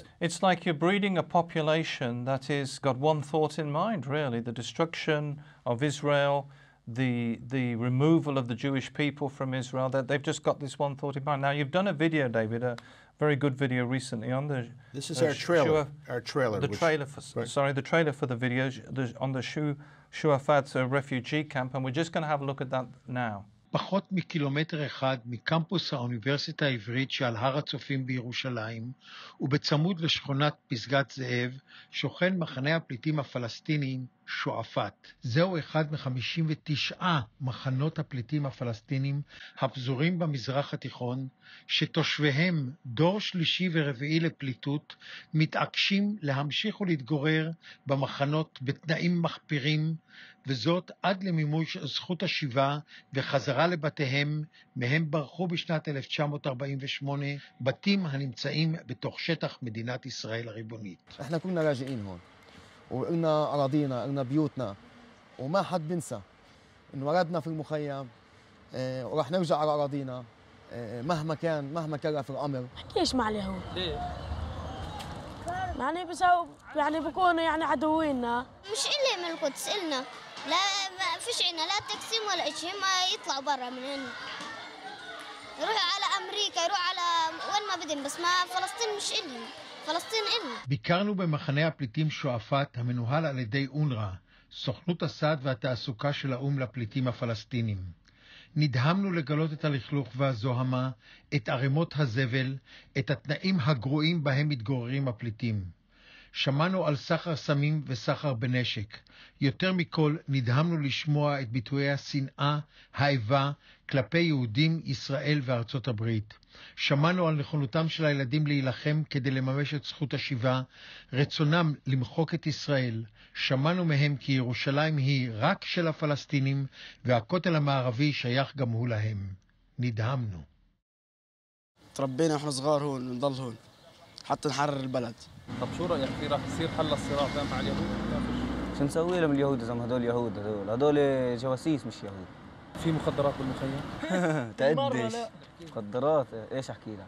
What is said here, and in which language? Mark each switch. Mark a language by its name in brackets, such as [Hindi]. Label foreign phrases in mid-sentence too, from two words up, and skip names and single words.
[English] it's like you're breeding a population that has got one thought in mind, really, the destruction of Israel, the removal of the Jewish people from Israel. That they've just got this one thought in mind. Now, you've done a video, David, a very good video recently on the... This is our trailer. The trailer for the video on the Shuafat refugee camp, and we're just going to have a look at that now. [Hebrew] פחות מקילומטר אחד מקמפוס האוניברסיטה העברית שעל הר הצופים בירושלים ובצמוד לשכונת פסגת זאב שוכן מחנה הפליטים הפלסטיניים שועפאט. זהו אחד מ-59 מחנות הפליטים הפלסטינים הפזורים במזרח התיכון, שתושביהם דור שלישי ורביעי לפליטות מתעקשים להמשיך ולהתגורר במחנות בתנאים מחפירים, וזאת עד למימוש זכות השיבה וחזרה לבתיהם, מהם ברחו בשנת 1948 בתים הנמצאים בתוך שטח מדינת ישראל הריבונית. [Arabic] احنا كنا لاجئين هون وقلنا أراضينا قلنا بيوتنا وما حد بنسى إنه ولدنا في المخيم وراح نرجع على أراضينا مهما كلف الأمر. ليش مع اليهود؟ ليه؟ يعني بيكونوا يعني عدوينا. مش إلي من القدس إلنا، لا ما فيش عنا لا تقسيم ولا شيء، ما يطلعوا برا من هنا. يروحوا على أمريكا، يروحوا على وين ما بدهم، بس ما فلسطين مش إلنا. فلسطين إلنا. [Hebrew] ביקרנו במחנה הפליטים שועפאט המנוהל על ידי אונר"א, סוכנות הסעד והתעסוקה של האו"ם לפליטים הפלסטינים. נדהמנו לגלות את הלכלוך והזוהמה, את ערימות הזבל, את התנאים הגרועים בהם מתגוררים הפליטים. שמענו על סחר סמים וסחר בנשק. יותר מכל נדהמנו לשמוע את ביטויי השנאה, האיבה, כלפי יהודים, ישראל וארצות הברית. שמענו על נכונותם של הילדים להילחם כדי לממש את זכות השיבה, רצונם למחוק את ישראל. שמענו מהם כי ירושלים היא רק של הפלסטינים, והכותל המערבי שייך גם הוא להם. נדהמנו. [Arabic] تربينا واحنا صغار هون ونضل هون حتى نحرر البلد. طب شو رايك في راح يصير حل الصراع ده مع اليهود؟ شو نسوي لهم اليهود اذا ما هدول يهود؟ هدول جواسيس مش يهود. في مخدرات بالمخيم؟ تقديش مخدرات ايش احكي لك؟